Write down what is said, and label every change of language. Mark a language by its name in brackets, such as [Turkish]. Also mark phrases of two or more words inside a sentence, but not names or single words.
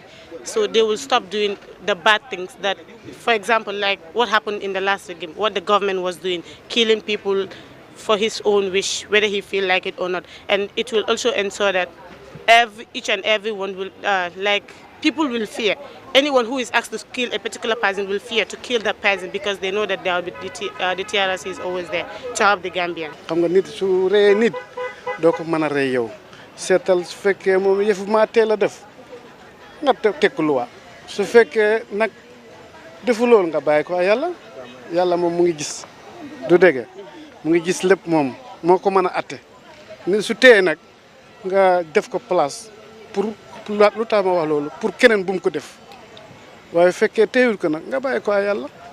[English] So they will stop doing the bad things that, for example, like what happened in the last regime, what the government was doing, killing people for his own wish, whether he feel like it or not. And it will also ensure that each and everyone will, people will fear. Anyone who is asked to kill a particular person will fear to kill that person because they know that there will be the TRC is always there to help the Gambian. [Wolof] xam nga nit su reyee nit doo ko mën a rey yow seetal su fekkee moom yëfu maa teel a def nga teg ko luwa su fekkee nag defu loolu nga bàyyi ko yàlla yàlla moom mu ngi gis du dégg mu ngi gis lépp moom moo ko mën a atte ni su téye nag nga def ko place pour lu tax ma wax loolu pour keneen bu mu ko def waaye fekkee téyul ko nag nga bàyyi ko yàlla